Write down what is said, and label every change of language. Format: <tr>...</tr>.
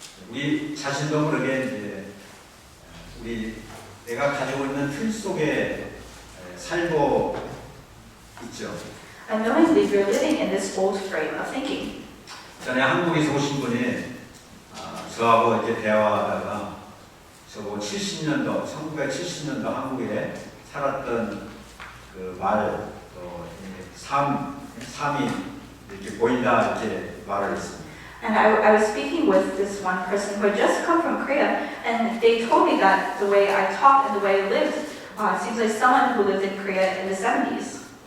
<ko>우리 자신도 모르게 이제 내가 가지고 있는 틀 속에 살고 있죠.</ko> <en>Unknowingly, we're living in this old frame of thinking.</en> <ko>전에 한국에서 오신 분이 저하고 이제 대화하다가 저보고 70년도, 1970년도 한국에 살았던 그 말, 또 삶이 이렇게 보인다 이렇게 말을 했습니다.</ko> <en>And I was speaking with this one person who had just come from Korea, and they told me that the way I talked and the way I lived seems like someone who lived in Korea in the 70s.</en>